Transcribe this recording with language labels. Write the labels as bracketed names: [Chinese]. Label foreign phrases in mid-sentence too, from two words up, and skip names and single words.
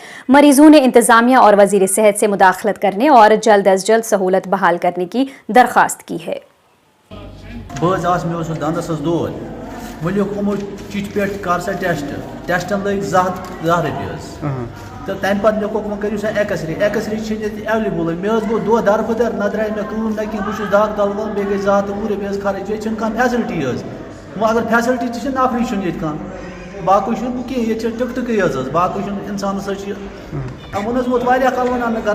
[Urdu] مریضوں نے انتظامیہ اور وزیر صحت سے مداخلت کرنے اور جلد از جلد سہولت بحال کرنے کی درخواست کی ہے. [Kashmiri] تو تمہ پتہ مے کوٚر کٔرِو سا ایکس رے چھِنہٕ ایویلیبل مےٚ حظ گوٚو دۄہ دربٕدر نہ درٛاے مےٚ کٲم نہ کینٛہہ بہٕ چھُس دَگ دَلوَل بیٚیہِ گٔے 2 ہَتھ وُہ رۄپیہِ حظ خرٕچ ییٚتہِ چھِنہٕ کانٛہہ فیسلٹی حظ وۄنۍ اگر فیسلٹی تہِ چھِ نفری چھُنہٕ ییٚتہِ کانٛہہ باقٕے چھُنہٕ کینٛہہ ییٚتہِ چھِ ٹِکٹٕکٕے حظ باقٕے چھُنہٕ اِنسانَس حظ چھِ وۄنۍ حظ ووت واریاہ کال وَنان مےٚ